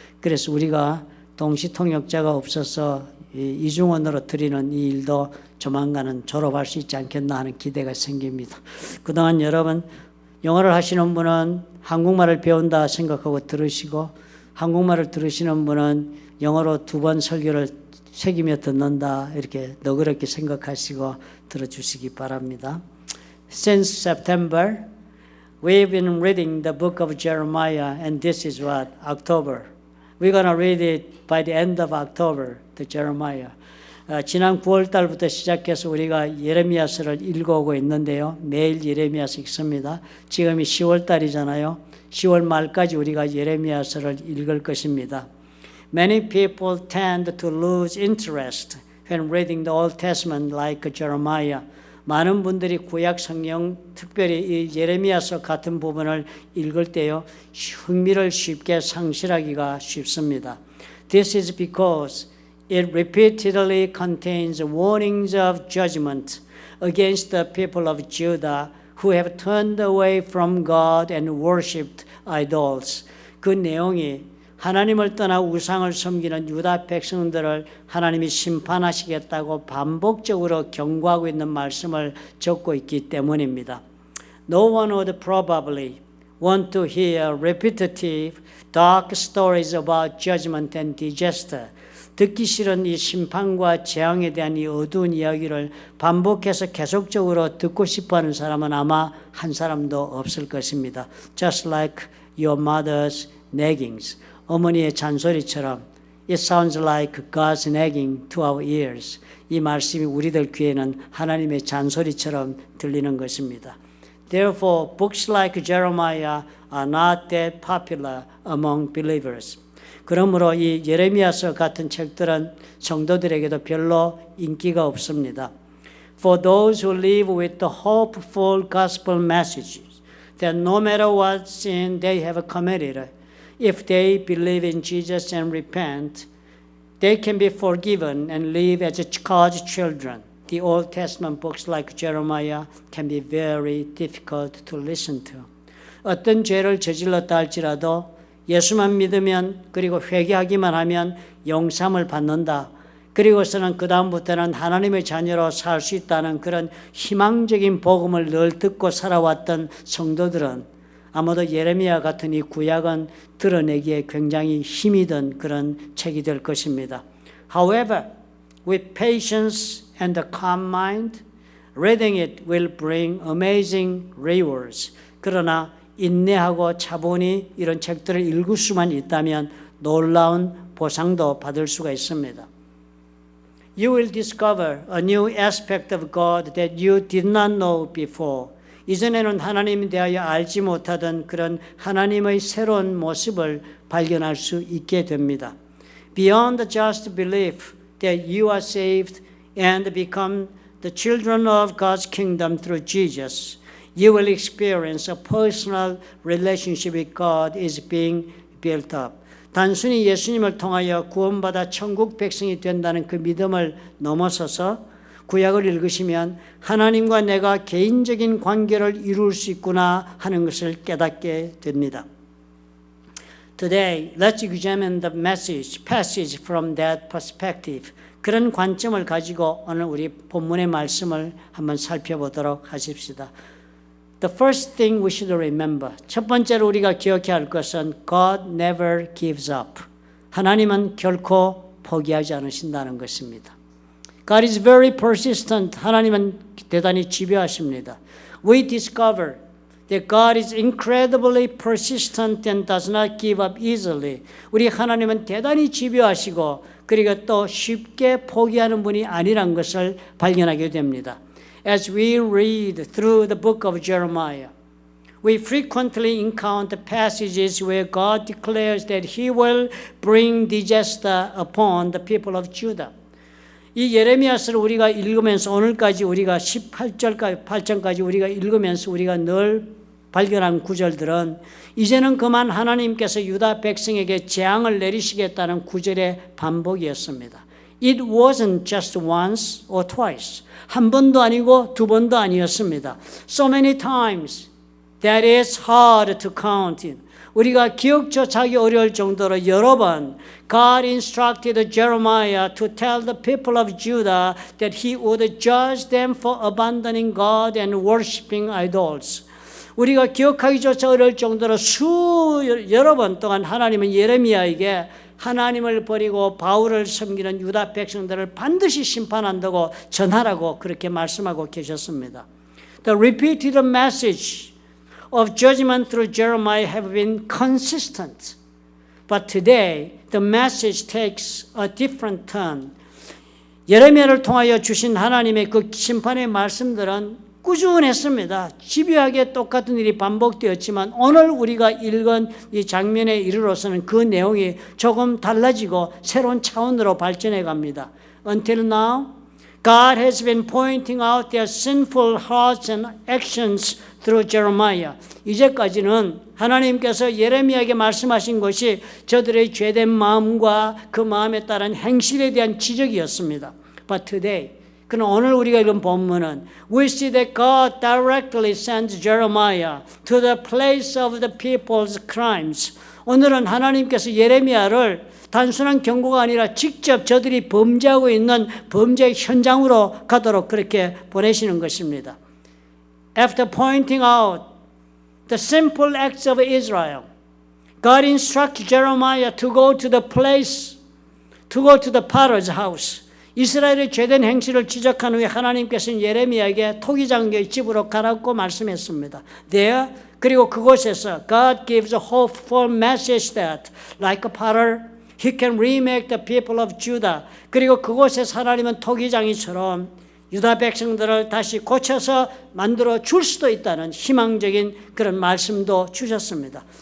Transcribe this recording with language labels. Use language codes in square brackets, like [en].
[ko] 그래서 우리가 동시 통역자가 없어서 이중언어로 드리는 이 일도 조만간은 졸업할 수 있지 않겠나 하는 기대가 생깁니다. 그동안 여러분 영어를 하시는 분은 한국말을 배운다 생각하고 들으시고 한국말을 들으시는 분은 영어로 2번 설교를 새기며 듣는다 이렇게 너그럽게 생각하시고 들어주시기 바랍니다. [en] Since September, we've been reading the book of Jeremiah and this is what, October. We're going to read it by the end of October, the Jeremiah. [ko] 지난 9월 달부터 시작해서 우리가 예레미야서를 읽어오고 있는데요. 매일 예레미야서 읽습니다. 지금이 10월 달이잖아요. 10월 말까지 우리가 예레미야서를 읽을 것입니다. [en] Many people tend to lose interest when reading the Old Testament like Jeremiah. [ko] 많은 분들이 구약 성경, 특별히 이 예레미야서 같은 부분을 읽을 때요, 흥미를 쉽게 상실하기가 쉽습니다. [en] This is because it repeatedly contains warnings of judgment against the people of Judah who have turned away from God and worshipped idols. [ko] 그 내용이 하나님을 떠나 우상을 섬기는 유다 백성들을 하나님이 심판하시겠다고 반복적으로 경고하고 있는 말씀을 적고 있기 때문입니다. [en] No one would probably want to hear repetitive, dark stories about judgment and disaster. [ko] 듣기 싫은 이 심판과 재앙에 대한 이 어두운 이야기를 반복해서 계속적으로 듣고 싶어하는 사람은 아마 한 사람도 없을 것입니다. [en] Just like your mother's naggings. [ko] 어머니의 잔소리처럼 [en] It sounds like God's nagging to our ears. [ko] 이 말씀이 우리들 귀에는 하나님의 잔소리처럼 들리는 것입니다. [en] Therefore, books like Jeremiah are not that popular among believers. [ko] 그러므로 이 예레미야서 같은 책들은 성도들에게도 별로 인기가 없습니다. [en] For those who live with the hopeful gospel messages that no matter what sin they have committed, if they believe in Jesus and repent, they can be forgiven and live as God's children. The Old Testament books like Jeremiah can be very difficult to listen to. [ko] 어떤 죄를 저질렀다 할지라도 예수만 믿으면 그리고 회개하기만 하면 영삼을 받는다. 그리고서는 그 다음부터는 하나님의 자녀로 살 수 있다는 그런 희망적인 복음을 늘 듣고 살아왔던 성도들은 아마도 예레미야 같은 이 구약은 드러내기에 굉장히 힘이 든 그런 책이 될 것입니다. [en] However, with patience and a calm mind, reading it will bring amazing rewards. [ko] 그러나 인내하고 차분히 이런 책들을 읽을 수만 있다면 놀라운 보상도 받을 수가 있습니다. [en] You will discover a new aspect of God that you did not know before. [ko] 이전에는 하나님에 대하여 알지 못하던 그런 하나님의 새로운 모습을 발견할 수 있게 됩니다. [en] Beyond just belief that you are saved and become the children of God's kingdom through Jesus, you will experience a personal relationship with God is being built up. [ko] 단순히 예수님을 통하여 구원받아 천국 백성이 된다는 그 믿음을 넘어서서 구약을 읽으시면 하나님과 내가 개인적인 관계를 이룰 수 있구나 하는 것을 깨닫게 됩니다. [en] Today, let's examine the passage from that perspective. [ko] 그런 관점을 가지고 오늘 우리 본문의 말씀을 한번 살펴보도록 하십시다. [en] The first thing we should remember. [ko] 첫 번째로 우리가 기억해야 할 것은 [en] God never gives up. [ko] 하나님은 결코 포기하지 않으신다는 것입니다. [en] God is very persistent. [ko] 하나님은 대단히 집요하십니다. [en] We discover that God is incredibly persistent and does not give up easily. [ko] 우리 하나님은 대단히 집요하시고 그리고 또 쉽게 포기하는 분이 아니란 것을 발견하게 됩니다. [en] As we read through the book of Jeremiah, we frequently encounter passages where God declares that He will bring disaster upon the people of Judah. [ko] 이 예레미야서를 우리가 읽으면서 오늘까지 우리가 18절까지 우리가 읽으면서 우리가 늘 발견한 구절들은 이제는 그만 하나님께서 유다 백성에게 재앙을 내리시겠다는 구절의 반복이었습니다. [en] It wasn't just once or twice. [ko] 한 번도 아니고 두 번도 아니었습니다. [en] So many times that it's hard to count in. [ko] 우리가 기억조차 하기 어려울 정도로 여러 번 [en] God instructed Jeremiah to tell the people of Judah that he would judge them for abandoning God and worshiping idols. [ko] 우리가 기억하기조차 어려울 정도로 여러 번 동안 하나님은 예레미야에게 하나님을 버리고 바울을 섬기는 유다 백성들을 반드시 심판한다고 전하라고 그렇게 말씀하고 계셨습니다. [en] The repeated message of judgment through Jeremiah have been consistent. But today, the message takes a different turn. [ko] 예레미야를 통하여 주신 하나님의 그 심판의 말씀들은 꾸준했습니다. 집요하게 똑같은 일이 반복되었지만 오늘 우리가 읽은 이 장면에 이르러서는 그 내용이 조금 달라지고 새로운 차원으로 발전해 갑니다. [en] Until now, God has been pointing out their sinful hearts and actions through Jeremiah. [ko] 이제까지는 하나님께서 예레미야에게 말씀하신 것이 저들의 죄된 마음과 그 마음에 따른 행실에 대한 지적이었습니다. [en] But today, [ko] 그러나 오늘 우리가 읽은 본문은 [en] we see that God directly sends Jeremiah to the place of the people's crimes. [ko] 오늘은 하나님께서 예레미야를 단순한 경고가 아니라 직접 저들이 범죄하고 있는 범죄 현장으로 가도록 그렇게 보내시는 것입니다. [en] After pointing out the simple acts of Israel, God instructs Jeremiah to go to the place, to go to the potter's house. [ko] 이스라엘의 죄된 행실을 지적한 후에 하나님께서는 예레미야에게 토기장교의 집으로 가라고 말씀했습니다. [en] There, [ko] 그리고 그곳에서 [en] God gives a hopeful message that, like a potter, He can remake the people of Judah. [ko] 그리고 그곳에서 하나님은 토기장이처럼 유다 백성들을 다시 고쳐서 만들어 줄 수도 있다는 희망적인 그런 말씀도 주셨습니다.